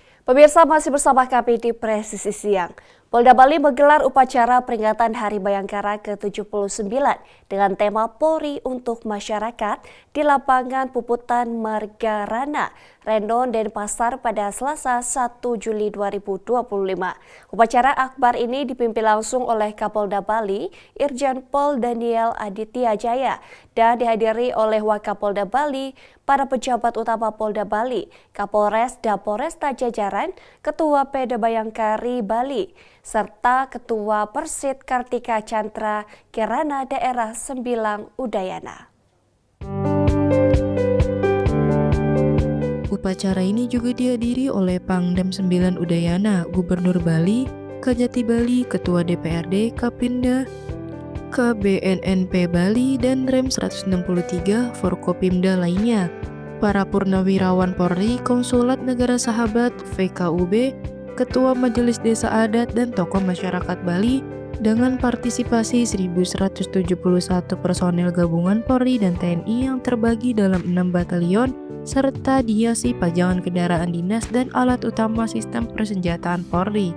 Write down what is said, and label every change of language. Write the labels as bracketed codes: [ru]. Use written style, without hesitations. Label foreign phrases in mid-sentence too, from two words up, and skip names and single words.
[id] Pemirsa masih bersama kami di Presisi Siang. Polda Bali menggelar upacara peringatan Hari Bayangkara ke-79 dengan tema Polri untuk Masyarakat di lapangan Puputan Margarana, Rendon, Denpasar pada Selasa 1 Juli 2025. Upacara akbar ini dipimpin langsung oleh Kapolda Bali, Irjen Pol Daniel Aditya Jaya, dan dihadiri oleh Wakapolda Bali, para pejabat utama Polda Bali, Kapolres dan Polresta jajaran, Ketua Peda Bayangkari Bali, serta Ketua Persid Kartika Chandra Kirana Daerah Sembilang Udayana. Upacara ini juga dihadiri oleh Pangdam 9 Udayana, Gubernur Bali, Kajati Bali, Ketua DPRD, Kapinda, KBNNP Bali, dan Rem 163 Forkopimda lainnya. Para purnawirawan Polri, Konsulat Negara Sahabat, VKUB, Ketua Majelis Desa Adat, dan tokoh masyarakat Bali dengan partisipasi 1.171 personel gabungan Polri dan TNI yang terbagi dalam 6 batalion serta dihiasi pajangan kendaraan dinas dan alat utama sistem persenjataan Polri.